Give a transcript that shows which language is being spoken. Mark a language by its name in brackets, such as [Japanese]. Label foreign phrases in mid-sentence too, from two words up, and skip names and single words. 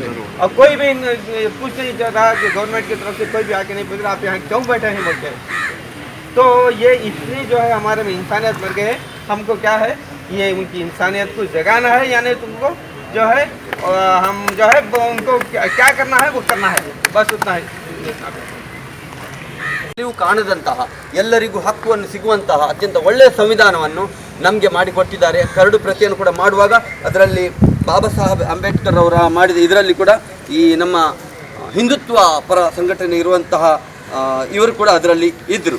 [Hindi] और कोई भी पूछ नहीं रहा कि गवर्नमेंट की तरफ से कोई भी आके नहीं पूछ रहा आप यहाँ क्यों बैठे हैं बोल के। तो ये इतनी जो है हमारे में इंसानियत बढ़ गई है। हमको क्या है, ये उनकी इंसानियत को जगाना है, यानी तुमको जो है हम जो है उनको क्या करना है वो करना है, बस उतना है। [Kannada] ನೀವು ಕಾಣದಂತಹ ಎಲ್ಲರಿಗೂ ಹಕ್ಕುವನ್ನು ಸಿಗುವಂತಹ ಅತ್ಯಂತ ಒಳ್ಳೆಯ ಸಂವಿಧಾನವನ್ನು ನಮಗೆ ಮಾಡಿಕೊಟ್ಟಿದ್ದಾರೆ. ಕರಡು ಪ್ರತಿಯನ್ನು ಕೂಡ ಮಾಡುವಾಗ ಅದರಲ್ಲಿ ಬಾಬಾ ಸಾಹೇಬ್ ಅಂಬೇಡ್ಕರ್ ಅವರ ಮಾಡಿದ ಇದರಲ್ಲಿ ಕೂಡ ಈ ನಮ್ಮ ಹಿಂದುತ್ವ ಪರ ಸಂಘಟನೆ ಇರುವಂತಹ ಇವರು ಕೂಡ ಅದರಲ್ಲಿ ಇದ್ದರು.